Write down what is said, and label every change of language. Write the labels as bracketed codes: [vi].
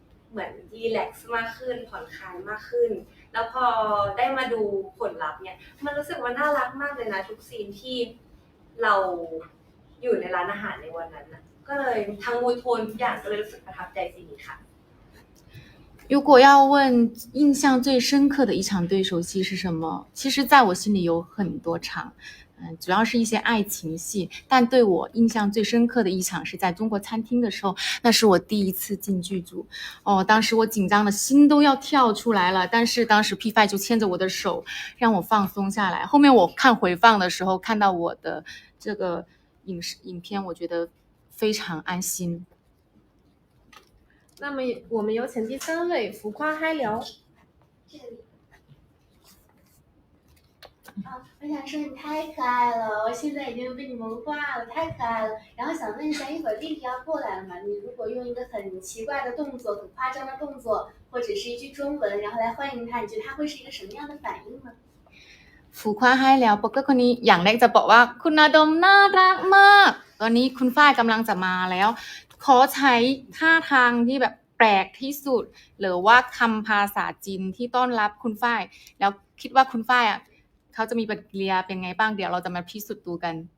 [th] เหมือนรีแลกซ์มากขึ้นผ่อนคลายมากขึ้นแล้วพอได้มาดูผลลัพธ์เนี่ยมันรู้สึกว่าน่ารักมากเลยนะทุกซีนที่เราอยู่ในร้านอาหารในวันนั้นนะก็เลยทั้งมูดโทนทุกอย่างก็เลยรู้สึกประทับใจซีนนี้ค่ะ [zh] 如果要问印象最深刻的一场对手戏是什么？其实在我心里有很多场，主要是一些爱情戏，但对我印象最深刻的一场是在中国餐厅的时候，那是我第一次进剧组，当时我紧张的心都要跳出来了，但是当时 P5 就牵着我的手，让我放松下来。后面我看回放的时候，看到我的这个影片，我觉得非常安心。那么我们有请第3位浮夸嗨聊。这里，我想说你太可爱了，我现在已经被你萌化了，太可爱了。然后想问一下，一会儿弟弟要过来了嘛？你如果用一个很奇怪的动作、很夸张的动作，或者是一句中文，然后来欢迎他，你觉得他会是一个什么样的反应呢？ [th] ฟูคว้าให้แล้วโป๊กเกอร์คนนี้อย่างแรกจะบอกว่าคุณอาดมน่ารักมากตอนนี้คุณฝ้ายกำลังจะมาแล้วขอใช้ท่าทางที่แบบแปลกที่สุดหรือว่าคำภาษาจีนที่ต้อนรับคุณฝ้ายแล้วคิดว่าคุณฝ้ายอ่ะเขาจะมีปฏิกิริยาเป็นไงบ้างเดี๋ยวเราจะมาพิสูจน์ดูกัน